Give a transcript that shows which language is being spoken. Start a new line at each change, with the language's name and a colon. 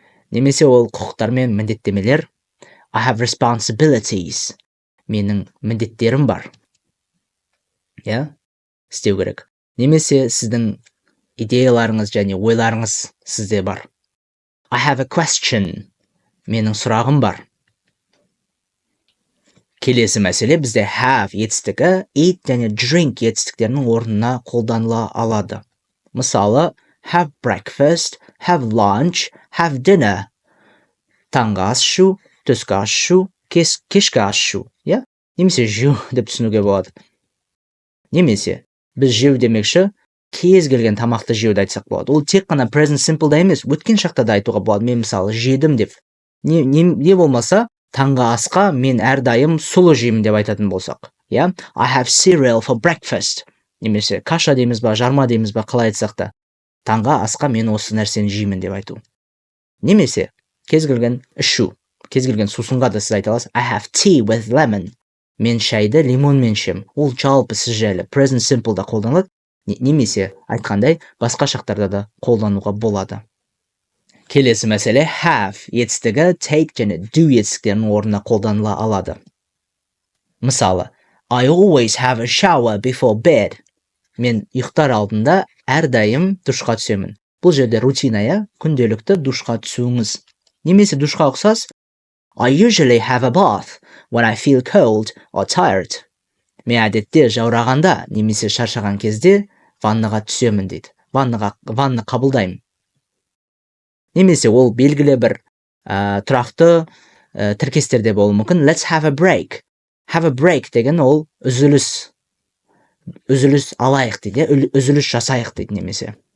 Kazakh: Немесе ол құқықтар мен міндеттемелер
English: I have responsibilities,
Kazakh: менің міндеттерім бар. Істеу керек. Немесе сіздің идеяларыңыз және ойларыңыз сізде бар.
English: I have a question,
Kazakh: менің сұрағым бар. Келесі мәселе бізде have етістігі eat және drink етістіктерінің орнына қолданыла алады.
English: Мысалы, have breakfast, have lunch, have dinner.
Kazakh: Таңғы ас ішу, түскі ас ішу, кешкі ас ішу. Немесе жеу деп түсінуге болады. Немесе біз жеу демекші кез келген тамақты жеуді айтсақ болады. Ол тек қана present simple'да емес, өткен шақта да айтуға болады. Мен мысалы жедім деп. Не болмаса, таңғы асқа мен әрдайым сұлы жеймін деп айтатын болсақ.
English: I have cereal for breakfast.
Kazakh: Немесе каша дейміз ба, жарма дейміз ба, қалай айтсақ та. Таңғы асқа мен осы нәрсені жеймін деп айту. Немесе кез келген ішу, кез келген сусынға да сіз айта аласыз.
English: I have tea with lemon.
Kazakh: Мен шайды лимонмен ішем. Ол жалпы сіз жайлы present simple'да қолданылады. Немесе айтқандай басқа шақтарда да қолдануға болады. Келесі мәселе have етістігі take және do етістіктерінің орнына қолданыла алады.
English: Мысалы, I always have a shower before bed.
Kazakh: Мен ұйықтар алдында әрдайым душқа түсемін. Бұл жерде рутина, күнделікті душқа түсуіңіз. Немесе душқа ұқсас
English: I usually have a bath when I feel cold or tired.
Kazakh: Мен әдетте жаурағанда немесе шаршаған кезде ваннаға түсемін дейді. Ванна қабылдаймын. Немесе ол белгілі бір тұрақты тіркестерде болуы мүмкін.
English: Let's have a break.
Kazakh: Have a break деген ол үзіліс алайық дейді, үзіліс жасайық дейді немесе.